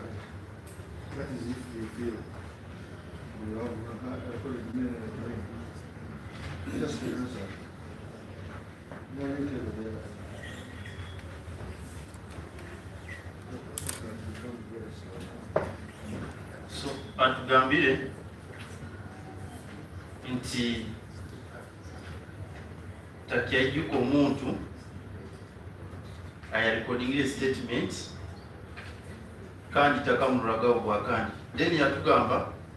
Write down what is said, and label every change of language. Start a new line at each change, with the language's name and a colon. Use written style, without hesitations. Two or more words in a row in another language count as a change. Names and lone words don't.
English: That is if you feel you have just the answer. No, you tell the other.
Nyankole: So atugambire nti takyajjuka omuntu ayarekodingire statement kandi takamulagawo bwakandi then yatugamba